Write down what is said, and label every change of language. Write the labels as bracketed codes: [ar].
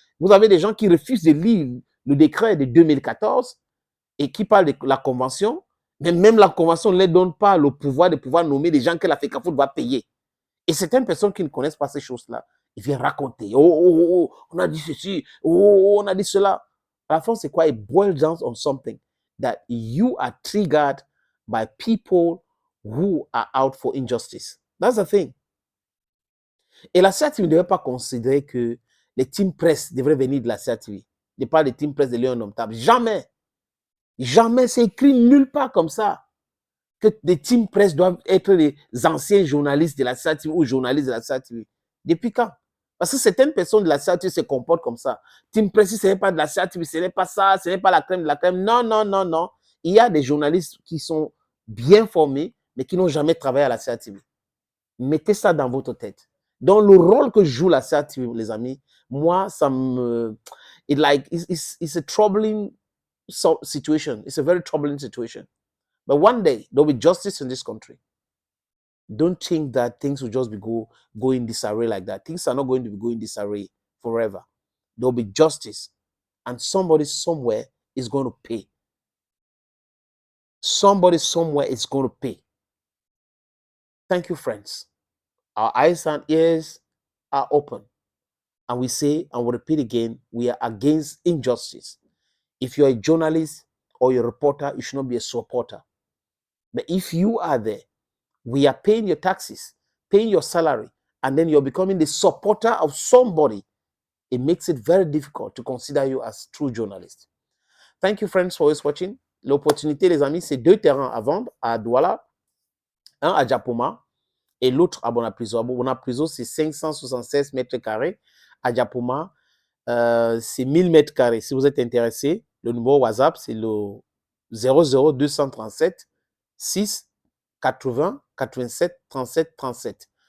[fr] Vous avez des gens qui refusent de lire le décret de 2014 et qui parlent de la convention, mais même la convention ne leur donne pas le pouvoir de pouvoir nommer des gens que la FECAFOOT va payer. Et certaines personnes qui ne connaissent pas ces choses-là, ils viennent raconter, on a dit ceci, on a dit cela. À la fin, c'est quoi? [en] It boils down on something that you are triggered by people who are out for injustice. That's the thing. [fr] Et la CRTV ne devait pas considérer que les team press devraient venir de la CRTV. Je parle des team press de Léon Indomptable. Jamais. Jamais. C'est écrit nulle part comme ça que des team press doivent être les anciens journalistes de la CRTV ou journalistes de la CRTV. Depuis quand? Parce que certaines personnes de la CRTV se comportent comme ça. Team press, si ce n'est pas de la CRTV, ce n'est pas ça, ce n'est pas la crème de la crème. Non, non, non, non. Il y a des journalistes qui sont bien formés, mais qui n'ont jamais travaillé à la CRTV. Mettez ça dans votre tête. Donc, le rôle que joue la CRTV, les amis, moi, ça me... [en] It's a troubling situation. It's a very troubling situation. But one day, there'll be justice in this country. Don't think that things will just be going disarray like that. Things are not going to be going disarray forever. There'll be justice. And somebody somewhere is going to pay. Somebody somewhere is going to pay. Thank you, friends. Our eyes and ears are open. And we say, and we repeat again, we are against injustice. If you're a journalist or you're a reporter, you should not be a supporter. But if you are there, we are paying your taxes, paying your salary, and then you're becoming the supporter of somebody, it makes it very difficult to consider you as true journalist. Thank you, friends, for always watching. [fr] L'opportunité, les amis, c'est 2 terrains à vendre à Douala, un à Djapoma et l'autre à Bonapriso. À Bonapriso, c'est 576 mètres carrés. À Djapoma, c'est 1000 mètres carrés. Si vous êtes intéressé, le numéro WhatsApp, c'est le 00237 6 80 87 37 37.